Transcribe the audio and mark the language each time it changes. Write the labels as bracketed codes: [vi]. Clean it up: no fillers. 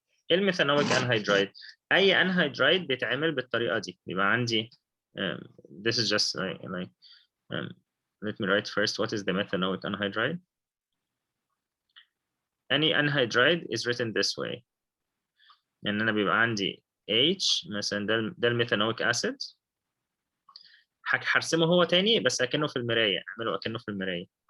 [ar] الميثانويك anhydride، اي anhydride بيتعمل بالطريقه دي. بيبقى عندي [en] this is just like let me write first what is the methanoic anhydride. Any anhydride is written this way. [ar] يعني انا بيبقى عندي H مثلا، ده الميثانويك اسيد، هرسمه هو تاني بس اكنه في المرايه، اعمله اكنه في المرايه.